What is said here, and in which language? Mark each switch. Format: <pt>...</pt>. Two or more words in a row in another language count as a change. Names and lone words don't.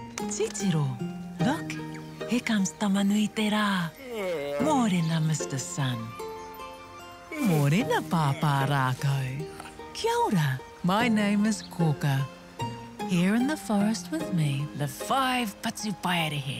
<mi>Titiro,</mi> <en>look, here comes Tamanui te rā.</en> <mi>Mōrena, Mr. Sun. Mōrena, Pāpā Rākau. Kia ora,</mi> <en>my name is Kōkā. Here in the forest with me, the 5 Patupaiarehe.</en>